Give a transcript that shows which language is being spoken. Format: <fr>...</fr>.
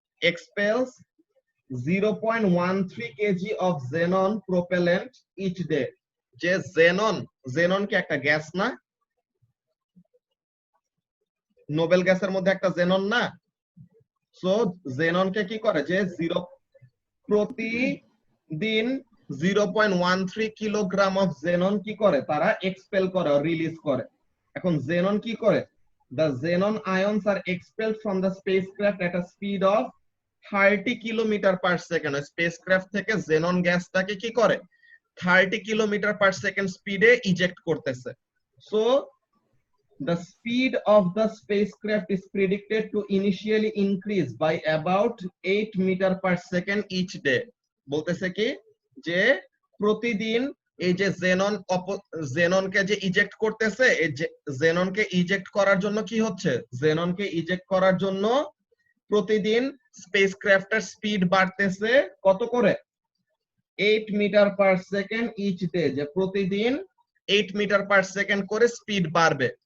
<en>expels 0.13 kg of xenon propellant each day,</en> <bn>যে xenon কি একটা গ্যাস না, নোবেল গ্যাসের মধ্যে একটা xenon না, সো xenon কে কি করে, যে প্রতিদিন 0.13 কিলোগ্রাম অফ xenon কি করে, তারা এক্সপেল করে, রিলিজ করে। এখন xenon কি করে,</bn> <en>the xenon ions are expelled from the spacecraft at a speed of 30 kilometre per second.</en> <bn>Spacecraft থেকে xenon গ্যাসটাকে কি করে 30 কিলোমিটার পার সেকেন্ড স্পিডে ইজেক্ট করতেছে।</bn> <en>So the speed of the spacecraft is predicted to initially increase by about 8 meter per second each day।</en> <bn>বলতেছে কি যে প্রতিদিন এই যে xenonকে যে ইজেক্ট করতেছে, এই xenonকে ইজেক্ট করার জন্য কি হচ্ছে, xenonকে ইজেক্ট করার জন্য প্রতিদিন স্পেসক্রাফটের স্পিড বাড়তেছে কত করে 8 metre per second each day, যে প্রতিদিন 8 মিটার পার সেকেন্ড করে স্পিড বাড়বে।</bn>